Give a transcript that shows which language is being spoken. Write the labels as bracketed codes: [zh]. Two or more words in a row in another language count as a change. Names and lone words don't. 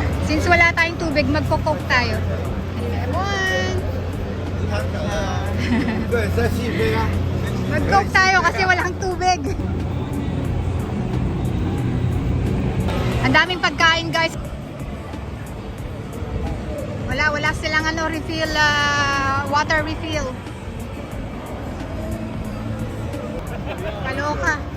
[tl] Since wala tayong tubig, magko-coke tayo. Lemon! [zh] 对，再细杯啊。 [tl] Mag-coke tayo kasi walang tubig. Ang daming pagkain, guys. Wala silang refill, [en] water refill. [tl] Kaloka.